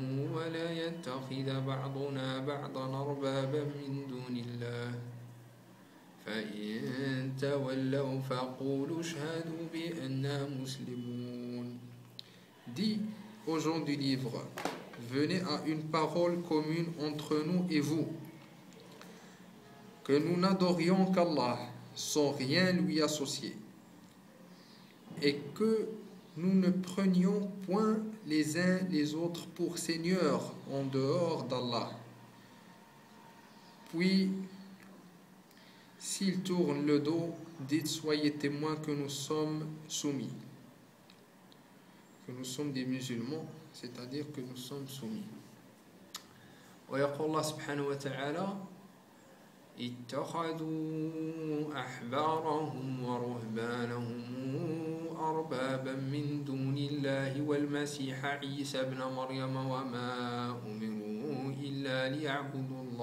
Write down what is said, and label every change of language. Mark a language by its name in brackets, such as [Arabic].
[Arabic] ولا يتخذ بعضنا بعضا أربابا من دون الله فإن تولوا فقولوا اشهدوا بأننا مسلمون. [French] Dis aux gens du livre, venez à une parole commune entre nous et vous, que nous n'adorions qu'Allah sans rien lui associer, et que nous ne prenions point les uns les autres pour seigneurs en dehors d'Allah. Puis, s'ils tournent le dos, dites, soyez témoins que nous sommes soumis. que nous sommes des musulmans, c'est-à-dire que nous sommes soumis. [Arabic] ويقول الله سبحانه وتعالى اتخذوا أحبارهم ورهبانهم أربابا من دون الله والمسيح عيسى ابن مريم وما أمروا إلا ليعبدوا